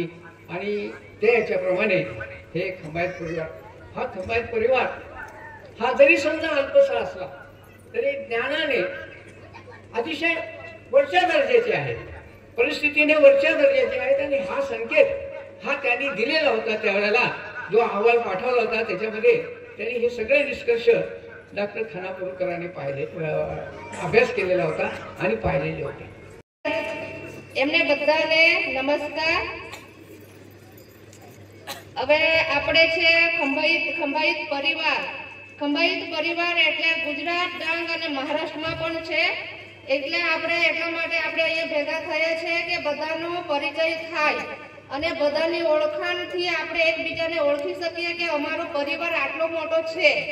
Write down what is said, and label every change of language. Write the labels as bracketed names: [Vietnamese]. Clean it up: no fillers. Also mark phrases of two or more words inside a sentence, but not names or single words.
[Marathi] आणि त्याच्याप्रमाणे हे खंबायत परिवार, हा खंबायत परिवार हा जरी समजा अल्पसा असला तरी ज्ञानाने अतिशय वरच्या दर्जाचे आहे, परिस्थितीने वरच्या दर्जाचे आहेत. आणि हा संकेत हा त्यांनी दिलेला होता त्यावेळेला, जो अहवाल पाठवला होता त्याच्यामध्ये त्यांनी हे सगळे निष्कर्ष डॉक्टर खानापूरकरांनी पाहिले, अभ्यास केलेला होता आणि पाहिलेले होते. [Gujarati] એમને બધાને નમસ્કાર. હવે આપણે છે ખંભાઈત પરિવાર. ખંભાઈત પરિવાર એટલે ગુજરાત, ડાંગ અને મહારાષ્ટ્રમાં પણ છે. એટલે આપણે એટલા માટે આપણે અહીંયા ભેગા થયા છે કે બધાનો પરિચય થાય અને બધાની ઓળખાણથી આપણે એકબીજાને ઓળખી શકીએ કે અમારો પરિવાર આટલો મોટો છે.